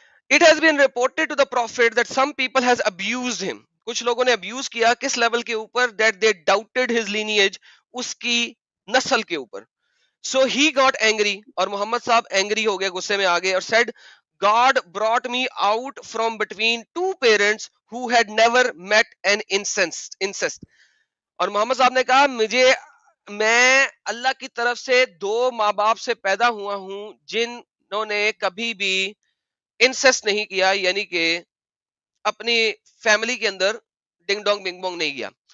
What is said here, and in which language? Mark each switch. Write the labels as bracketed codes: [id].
[en] It has been reported to the prophet that some people has abused him. [ur] کچھ لوگوں نے abuse کیا، کس لیول کے اوپر؟ [en] That they doubted his lineage، [ur] اس کی نسل کے اوپر. [en] So he got angry، [ur] اور محمد صاحب اینگری ہو گئے، غصے میں آ گئے، اور [en] said God brought me out from between two parents who had never met an incest. [ur] اور محمد صاحب نے کہا میں اللہ کی طرف سے دو ماں باپ سے پیدا ہوا ہوں جنہوں نے کبھی بھی انسسٹ نہیں کیا، یعنی کہ اپنی فیملی کے اندر ڈنگ ڈونگ بنگ بونگ نہیں کیا.